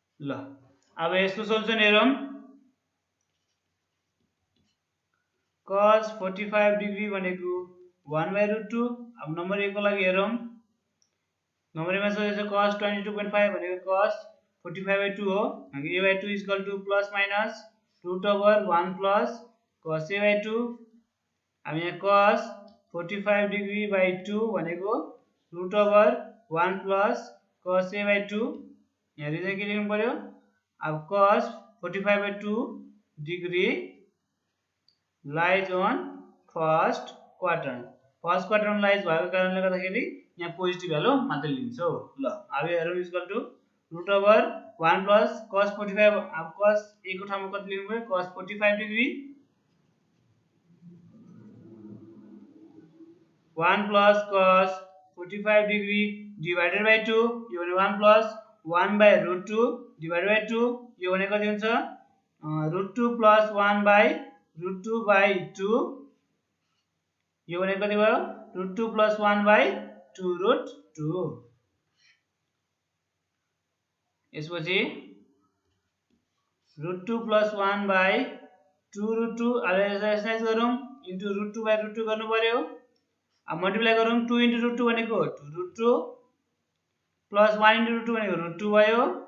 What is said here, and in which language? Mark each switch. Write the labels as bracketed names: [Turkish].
[Nepali] ल अब यसको सोल्युसन हेरौं. cos 45 डिग्री भनेको 1 by root 2. अब नम्बर A को लागि हेरौं. नम्बर A मा सोधेको छ cos 22.5 भनेको cos 45 by 2 हो. [English] A by 2 is equal to plus minus root over 1 plus cos A by 2. [Nepali] अब यहाँ cos 45 डिग्री by 2 भनेको [English] root over 1 plus cos A by 2. [Nepali] यहाँ रिजन के लेख्नु पर्यो. [English] अब cos 45 by 2 degree lies on first quadrant. [Nepali] First quadrant lies भएको कारणले गर्दाखेरि यहाँ पोजिटिभ भ्यालु मात्र लिन्छौ. ल अब हेरौँ equal to root over 1 plus cos 45. अब cos A को ठाउँमा कति लेख्नु पर्यो cos 45 degree [English] 1 plus cos 45 degree divided by 2. [Nepali] यो भने [English] 1 plus 1 by root 2 divided by 2. [Nepali] यो भने कति हुन्छ [English] root 2 plus 1 by root 2 by 2. [Nepali] यो भने कति भयो [English] root 2 plus 1 by 2 root 2. [Nepali] यसपछि [English] root 2 plus 1 by 2 root 2. [Nepali] अब यसलाई गरौँ [English] into root 2 by root 2 [Nepali] गर्नु पर्यो. अब मल्टिप्लाई गरौँ [English] 2 into root 2 [Nepali] भनेको [English] 2 root 2 plus 1 into root 2 [Nepali] भनेको root 2 भयो.